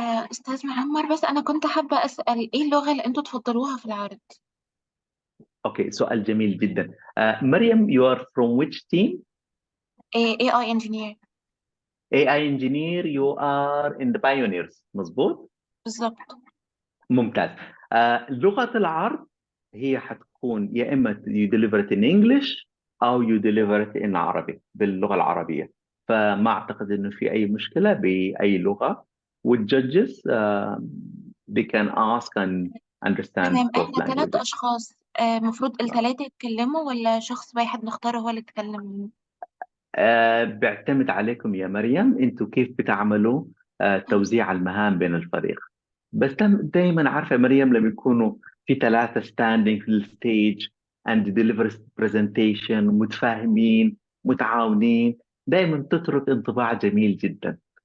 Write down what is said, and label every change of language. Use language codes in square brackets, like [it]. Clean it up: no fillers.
[ar] أستاذ معمر، بس أنا كنت حابة أسأل إيه اللغة اللي أنتوا تفضلوها في العرض؟ اوكي، سؤال جميل جدا. [en] مريم you are from which team؟ AI engineer. AI engineer. You are in the pioneers، [ar] مظبوط؟ بالظبط. ممتاز. لغة العرض هي حتكون يا إما [en] you deliver it in English [ar] أو [en] you deliver it in [ar] عربي، باللغة العربية. فما أعتقد إنه في أي مشكلة بأي لغة. [en] والjudges they can ask and understand [ar] تمام، [en] both [ar] إحنا 3 [en] languages. [ar] أشخاص، مفروض ال3 يتكلموا ولا شخص واحد نختاره هو اللي يتكلم؟ بيعتمد عليكم يا مريم، انتوا كيف بتعملوا توزيع المهام بين الفريق. بس دايما عارفه مريم، لما يكونوا في ثلاثه ستاندينج في الستيج [en] and deliver presentation [ar] متفاهمين متعاونين، دايما تترك انطباع جميل جدا.